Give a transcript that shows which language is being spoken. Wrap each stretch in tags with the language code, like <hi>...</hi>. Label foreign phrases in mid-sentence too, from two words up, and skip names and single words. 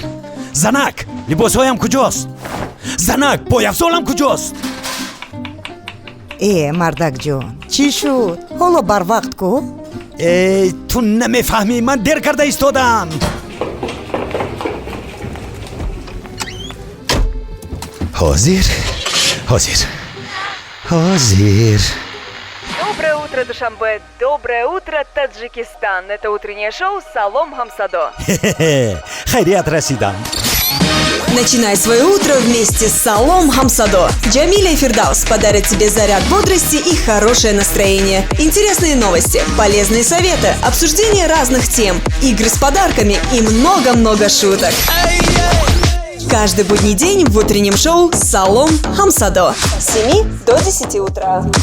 <tg>Занак, либосҳоям куҷост? Занак, пойафзолам куҷост? Мардак ҷон, чӣ шуд? Ҳоло бар вақт ку? Ту намефаҳмӣ, ман дер карда истодам. Ҳозир.</tg> <ru>Доброе утро, Душанбе. Доброе утро, Таджикистан. Это утреннее шоу «Салом Хамсадо».</ru> <tg>Хайрият расидам.</tg> <ru>Начинай свое утро вместе с Салом Хамсадо. Джамиля и Фирдаус подарят тебе заряд бодрости и хорошее настроение. Интересные новости, полезные советы, обсуждение разных тем, игры с подарками и много-много шуток. Каждый будний день в утреннем шоу «Салом Хамсадо» с 7 до 10 утра.</ru>